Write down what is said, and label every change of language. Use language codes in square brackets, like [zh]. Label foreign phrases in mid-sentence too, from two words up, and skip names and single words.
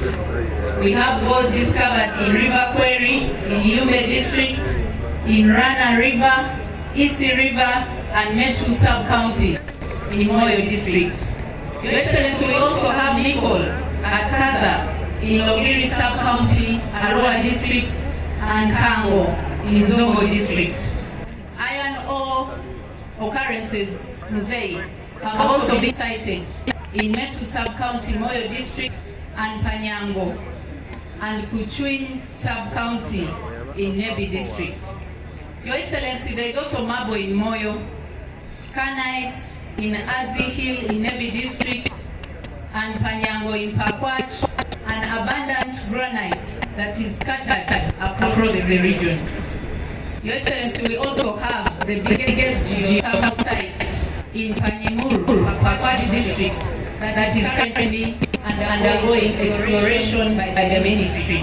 [en] We have gold discovered in River Quarry in Yume district, in Rana River, Isi River and Metu sub-county in Moyo district. Your Excellency, we also have nickel at Kaza in Logiri sub-county, Arua district and Kango in Zongo district. Iron ore occurrences, Museveni, have also been cited in Metu sub-county, Moyo district and Panyango, and Kuchuin sub-county in Nebbi district. Your Excellency, there is also marble in Moyo, Kanite in Azi Hill in Nebbi district, and Panyango in Pakwach, and abundant granite that is scattered across the region. Your Excellency, we also have the biggest geothermal site in Panyemuru, Pakwach district, that is currently undergoing exploration by the ministry.